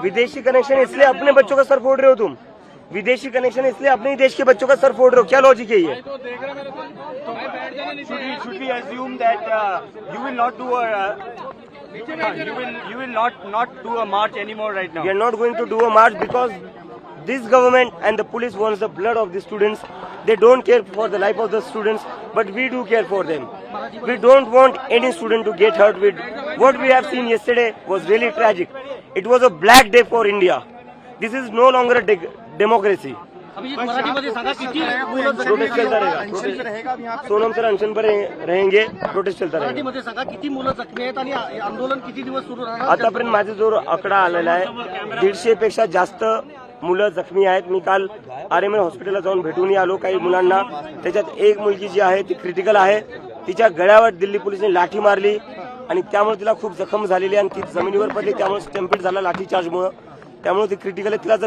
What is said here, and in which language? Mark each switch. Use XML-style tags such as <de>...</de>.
<hi>विदेशी कनेक्शन इसलिए अपने बच्चों का सर फोड़ रहे हो तुम, विदेशी कनेक्शन इसलिए अपने ही देश के बच्चों का सर फोड़ रहे हो, क्या लॉजिक है ये?</hi> <en>Should we assume that you will not do you will not do a march anymore right now? We are not going to do a march because this government and the police wants the blood of the students. They don't care for the life of the students, but we do care for them. We don't want any student to get hurt. What we have seen yesterday was really tragic. It was a black day for India. This is no longer a democracy.</en> <mr>Abhijit, मराठीमध्ये सांगा किती मुलं जखमी</mr> <hi>protest चलता अनशन रहेगा, रहेगा अब यहाँ पे? सोनम सर अनशन पर रहेंगे, प्रोटेस्ट चलता रहेगा।</hi> <mr>मराठीमध्ये सांगा किती मुलं जखमी आहेत आणि आंदोलन किती दिवस सुरू राहणार? आतापर्यंत माझा जो आकडा आलेला आहे 150 पेक्षा जास्त मुलं जखमी आहेत। मी काल आरएमएल हॉस्पिटलला जाऊन भेटूनही आलो काही मुलांना, त्याच्यात एक मुलगी जी आहे ती क्रिटिकल आहे, तिच्या गळ्यावर दिल्ली पोलिसांनी लाठी मारली आणि त्यामुळे तिला खूप जखम झालेली आणि ती जमिनीवर पडली, त्यामुळे स्टॅम्पेड झाला लाठी चार्जमुळे, त्यामुळे ती क्रिटिकल आहे।</mr>